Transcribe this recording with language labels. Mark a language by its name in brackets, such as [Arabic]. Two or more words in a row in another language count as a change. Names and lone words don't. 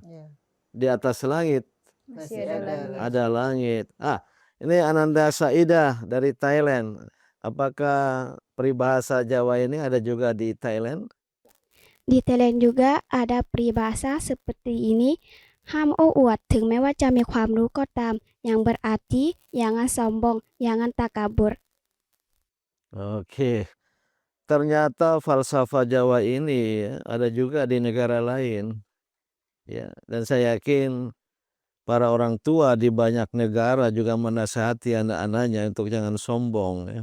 [Indonesian] Di atas langit Masih ada ada langit. Ini Ananda Saidah dari Thailand. Apakah peribahasa Jawa ini ada juga di Thailand? Di Thailand juga ada peribahasa seperti ini, [Thai] ห้ามโอ้อวดถึงแม้ว่าจะมีความรู้ก็ตาม [Indonesian] yang berarti jangan sombong, jangan takabur. Oke. Ternyata falsafah Jawa ini ada juga di negara lain. Ya, dan saya yakin para orang tua di banyak negara juga menasihati anak-anaknya untuk jangan sombong ya.